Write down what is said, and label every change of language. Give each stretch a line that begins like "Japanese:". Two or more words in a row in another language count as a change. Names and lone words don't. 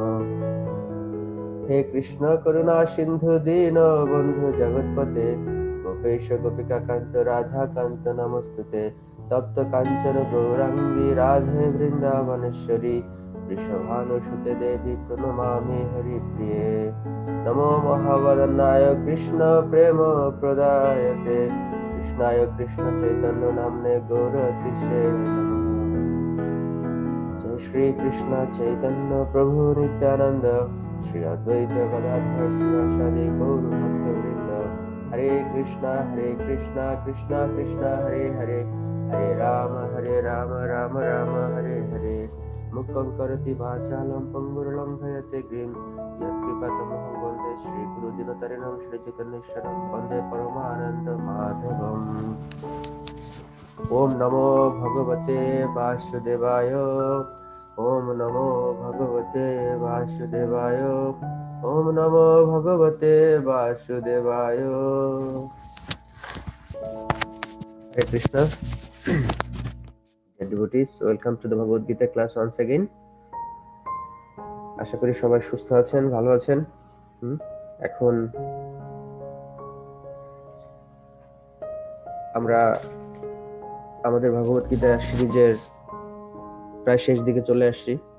Sanskrit: हे कृष्ण करुणा सिन्धु दीनबन्धु जगत्पते गोपेश गोपिकान्त राधाकान्त नमोस्तुते तप्त काञ्चन गौराङ्गी राधे वृन्दावनेश्वरी वृषभानुसुते देवी प्रणमामि हरिप्रिये नमो महावदनाय कृष्ण प्रेम प्रदायते कृष्णाय कृष्ण चैतन्य नामने गौरतिसे जय श्री कृष्ण चैतन्य प्रभु नित्यानंद श्री अद्वैत गदाधर श्रीवासादि गौर भक्त वृंद हरे कृष्णा कृष्णा कृष्णा हरे हरे हरे राम राम राम हरे हरे मुखं करोति वाचालं पंगुरुलं भयते गिरिं यत्कृपातमहं वन्दे श्रीगुरुदिनतरिणं श्रीचैतन्येश्वरं वन्दे परमानन्द माधवम्। ओम नमो भगवते वासुदेवाय ओम नमो भगवते वासुदेवाय ओम नमो भगवते वासुदेवाय।
English: Hare Krishna, dear devotees, welcome to the Bhagavad Gita class once again.
Bangla: আশা করি সবাই সুস্থ আছেন, ভালো আছেন। এখন আমরা আমাদের ভগবত গীতা সিরিজের প্রায় শেষ দিকে চলে আসছি।